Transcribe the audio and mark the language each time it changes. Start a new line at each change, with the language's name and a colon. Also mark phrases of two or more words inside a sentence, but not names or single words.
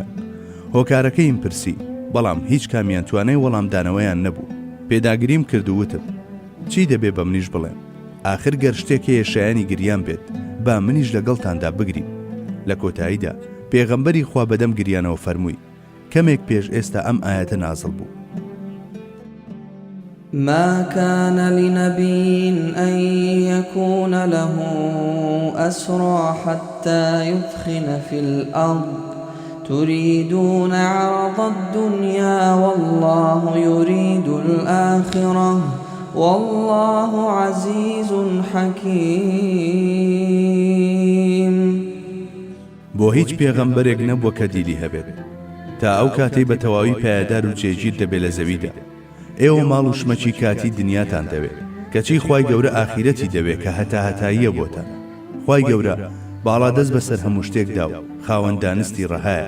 Central Kurdish: هۆکارەکەیم پرسی، بەڵام هیچ کامیان توانای وەڵامدانەوەیان نەبوو. پێداگریم کرد و وتم چی دەبێ بە منیش بڵێم؟ ئاخر گەر شتێکەیە شایانی گریان بێت با منیش لەگەڵتاندا بگرین. لە کۆتاییدا پێغەمبەری خوا بەدەم گریانەوە فەرمووی کەمێک پێش ئێستا ئەم ئاەتە نازڵ بوو.
Arabic: ما كان لنبي أن يكون له أسرى حتى يثخن في الأرض تريدون عرض الدنيا والله يريد الآخرة والله عزيز حكيم.
Central Kurdish: بۆ هیچ پێغەمبەرێک نەبووە کە دیلی هەبێت تا ئەو کاتەی بە تەواوی پایدار و جێگیر دەبێت لە زەویدا. ئێوە ماڵ و شمەکی کاتی دنیاتان دەوێت کەچی خوای گەورە ئاخیرەتی دەوێت کە هەتا هەتاییە بۆتان. خوای گەورە باڵا دەست بەسەر هەموو شتێکدا و خاوەن دانستی ڕەهایە.